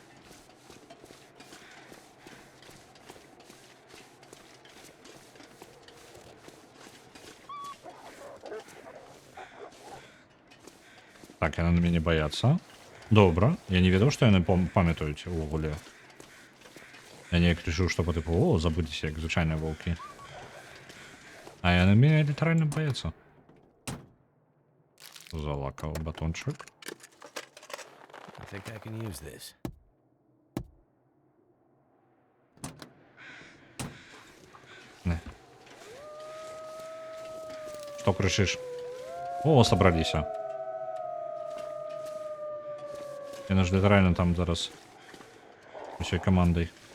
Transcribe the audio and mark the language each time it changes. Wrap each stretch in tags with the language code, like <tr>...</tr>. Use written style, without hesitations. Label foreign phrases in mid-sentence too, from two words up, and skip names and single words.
<be>Так, яны на мяне баяцца. Добра. Я не ведаў, што яны памятаюць увогуле. Я неяк лічыў, што па тыпу, о, забудзеся, як звычайныя воўкі. А яны мяне літаральна баяцца. Залакаў батончык.</be> <en>I think I can use this.</en> <be>Не. Што крычыш? О, сабраліся. Яны ж літаральна там зараз усёй камандай.</be>